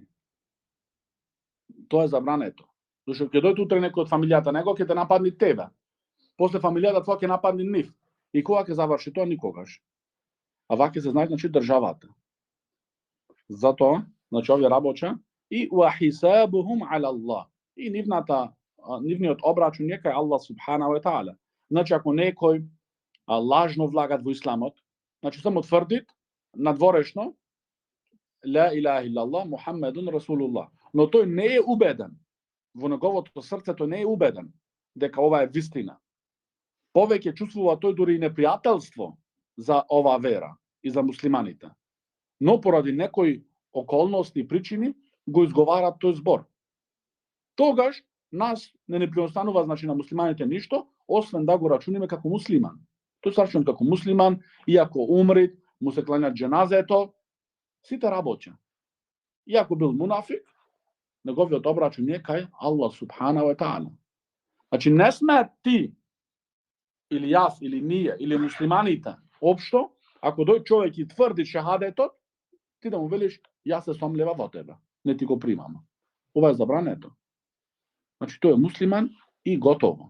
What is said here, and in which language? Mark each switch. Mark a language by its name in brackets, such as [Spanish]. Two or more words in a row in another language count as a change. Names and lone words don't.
[Macedonian] Тоа е забрането. Зашто ќе дојде утре некој од фамилијата него ќе те нападне тебе. После фамилијата твоја ќе нападне нив. И кога ќе заврши тоа никогаш. А ваќе се знае значи државата. Затоа, значи овие работи и [Arabic] وحسابهم على الله. [Macedonian] И нивниот обрачун е кај Аллах [Arabic] سبحانه وتعالى. [Macedonian] Значи ако некој лажно влагат во исламот, значи само тврдит надворешно [Arabic] لا إله إلا الله محمد رسول الله, [Macedonian] но тој не е убеден, во неговото срце тој не е убеден дека ова е вистина. Повеќе чувствува тој дури и непријателство за оваа вера и за муслиманите. Но поради некои околности и причини го изговарат тој збор. Тогаш нас не преостанува значи на муслиманите ништо, освен да го рачуниме како муслиман. Тој се рачуна како муслиман, иако умри, му се кланјат дженазето, сите работи. Иако бил мунафик, неговиот обрачун е кај Аллах [Arabic] سبحانه وتعالى. [Macedonian] Значи не сме ти, или јас, или ние, или муслиманите, општо, ако дој човек и тврди шахадетот, ти да му велиш, јас се сомлева во тебе, не ти го примам. Ова е забрането. Значи тој е муслиман и готово.